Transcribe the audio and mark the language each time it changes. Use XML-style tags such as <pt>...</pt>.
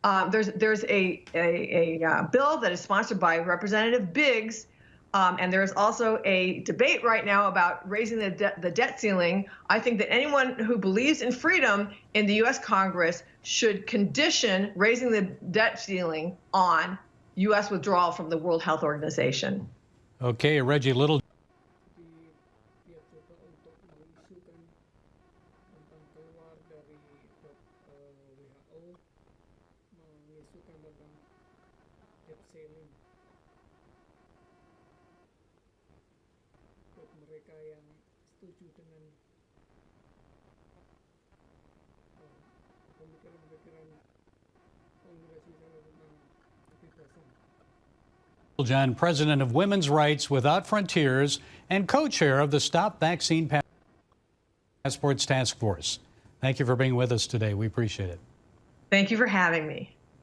<en>There's a bill that is sponsored by Representative Biggs, and there is also a debate right now about raising the debt ceiling. I think that anyone who believes in freedom in the U.S. Congress should condition raising the debt ceiling on U.S. withdrawal from the World Health Organization. Okay, Reggie Little.</en> <id>Dia coba untuk mengisukan tentang keluar dari WHO, mengisukan tentang debt ceiling buat mereka yang setuju dengan pemikiran-pemikiran Kongres misalnya tentang kebebasan.</id> <en>John, president of Women's Rights Without Frontiers and co-chair of the Stop Vaccine Passports Task Force. Thank you for being with us today. We appreciate it. Thank you for having me.</en>